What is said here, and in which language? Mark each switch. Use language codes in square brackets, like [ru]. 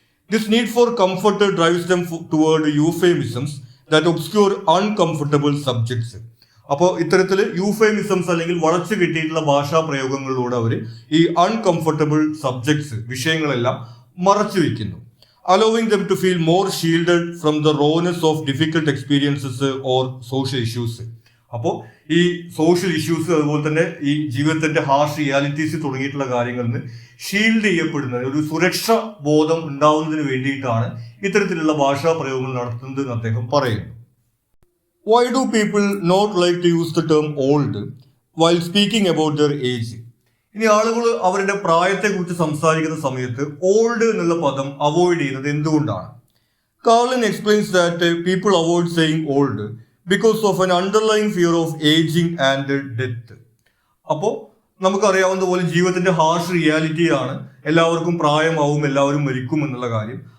[en] This need for comfort drives them toward euphemisms that obscure uncomfortable subjects. [ml] അപ്പോൾ ഇത്തരത്തിൽ യൂഫേമിസംസ് അല്ലെങ്കിൽ വളച്ചു കിട്ടിയിട്ടുള്ള ഭാഷാ പ്രയോഗങ്ങളിലൂടെ അവർ ഈ അൺകംഫർട്ടബിൾ സബ്ജക്ട്സ്, വിഷയങ്ങളെല്ലാം മറച്ചു വയ്ക്കുന്നു. [en] Allowing them to feel more shielded from the rawness of difficult experiences or social issues. [ml] അപ്പോൾ ഈ സോഷ്യൽ ഇഷ്യൂസ് അതുപോലെ തന്നെ ഈ ജീവിതത്തിന്റെ ഹാർഷ് റിയാലിറ്റീസ് തുടങ്ങിയിട്ടുള്ള കാര്യങ്ങളിൽ നിന്ന് ഷീൽഡ് ചെയ്യപ്പെടുന്നത്, ഒരു സുരക്ഷ ബോധം ഉണ്ടാവുന്നതിന് വേണ്ടിയിട്ടാണ് ഇത്തരത്തിലുള്ള ഭാഷാ പ്രയോഗങ്ങൾ നടത്തുന്നത് എന്ന് അദ്ദേഹം പറയുന്നു. [en] Why do people not like to use the term old while speaking about their age? [ml] ഇനി ആളുകൾ അവരുടെ പ്രായത്തെക്കുറിച്ച് സംസാരിക്കുന്ന സമയത്ത് ഓൾഡ് എന്നുള്ള പദം അവോയ്ഡ് ചെയ്യുന്നത് എന്തുകൊണ്ടാണ്? [en] Carlin explains that people avoid saying old because of an underlying fear of ageing and death. [ml] അപ്പോൾ നമുക്കറിയാവുന്ന പോലെ ജീവിതത്തിന്റെ ഹാർഷ് റിയാലിറ്റിയാണ് എല്ലാവർക്കും പ്രായമാവും, എല്ലാവരും മരിക്കും എന്നുള്ള കാര്യം.